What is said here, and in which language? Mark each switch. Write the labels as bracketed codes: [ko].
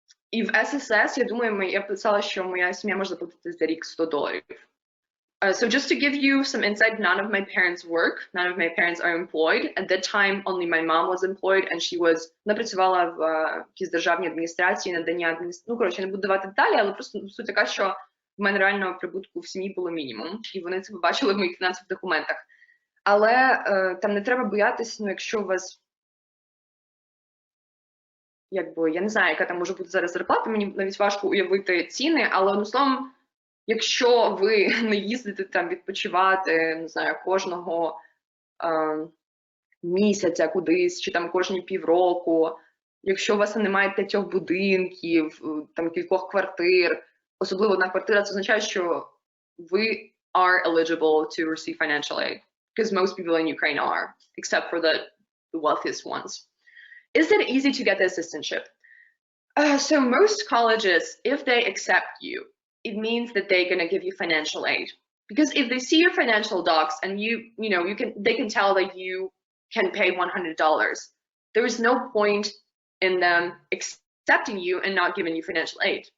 [uk] І в ССС, я думаю, я писала, що моя сім'я може заплатити за рік $100. [en] So just to give you some insight, none of my parents work, none of my parents are employed. At that time, only my mom was employed, and she was, [uk] вона працювала в якійсь державній адміністрації, надання коротше, не буду давати деталі, але просто суть така, що в мене реального прибутку в сім'ї було мінімум, і вони це побачили в моїх фінансових документах. Але там не треба боятися, якщо у вас, я не знаю, яка там може бути зараз зарплата, мені навіть важко уявити ціни, але одним словом, якщо ви не їздите там відпочивати, не знаю, кожного місяця кудись, чи там кожні півроку, якщо у вас немає 5 будинків, там кількох квартир, особливо одна квартира, це означає, що ви [en] are eligible to receive financial aid, because most people in Ukraine are, except for the wealthiest ones. Is it easy to get the assistantship? So most colleges, if they accept you, it means that they're going to give you financial aid, because if they see your financial docs and they can tell that you can pay $100, there is no point in them accepting you and not giving you financial aid.